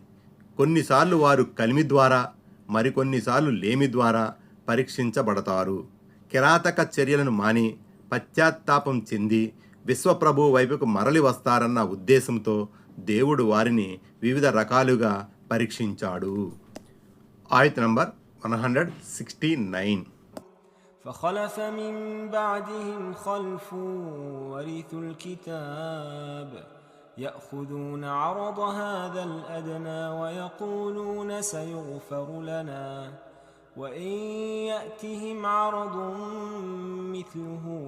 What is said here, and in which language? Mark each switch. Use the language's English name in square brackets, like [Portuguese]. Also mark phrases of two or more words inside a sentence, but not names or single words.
[Telugu] కొన్నిసార్లు వారు కలిమి ద్వారా, మరికొన్నిసార్లు లేమి ద్వారా పరీక్షించబడతారు. కిరాతక చర్యలను మాని పశ్చాత్తాపం చెంది విశ్వప్రభు వైపుకు మరలి వస్తారన్న ఉద్దేశంతో దేవుడు వారిని వివిధ రకాలుగా పరీక్షించాడు. ఆయత్ నంబర్ 169. [Arabic] فخلف من بعدهم خلف ورثوا الكتاب يأخذون عرض هذا الأدنى ويقولون سيغفر لنا وإن يأتهم عرض مثله